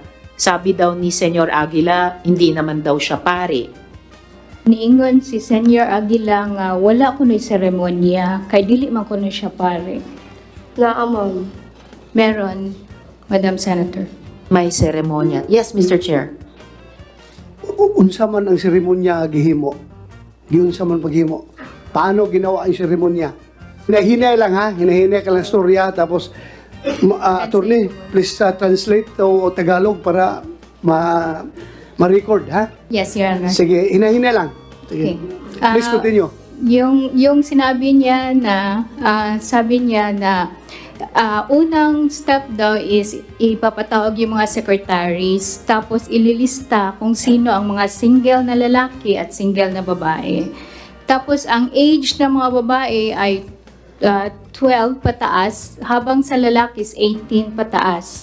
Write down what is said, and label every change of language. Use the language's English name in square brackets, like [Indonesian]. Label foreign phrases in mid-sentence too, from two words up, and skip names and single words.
[Filipino] Sabi daw ni Senyor Aguila, hindi naman daw siya pare. [Cebuano] Niingon si Senior Aguila nga wala ko na seremonya, kay dili man ko na siya pare. [Filipino] Ma'am. Meron, Madam Senator. May seremonya. [English] Yes, Mr. Chair. [Cebuano] Unsa man ang seremonya gihimo? Giunsa man paghimo? [Filipino] Paano ginawa ang seremonya? [Cebuano] Hinahinay lang ha, hinahinay ka lang storya, tapos attorney, [English] please translate [Filipino] o Tagalog para ma-record ha? [English] Yes, Your Honor. [Cebuano] Sige, hinahinay lang. Sige. [English] Okay. Please continue. [Filipino] Yung sinabi niya na, sabi niya na unang step daw is ipapatawag yung mga secretaries, tapos ililista kung sino ang mga single na lalaki at single na babae. Tapos ang age ng mga babae ay 12 pataas, habang sa lalaki is 18 pataas.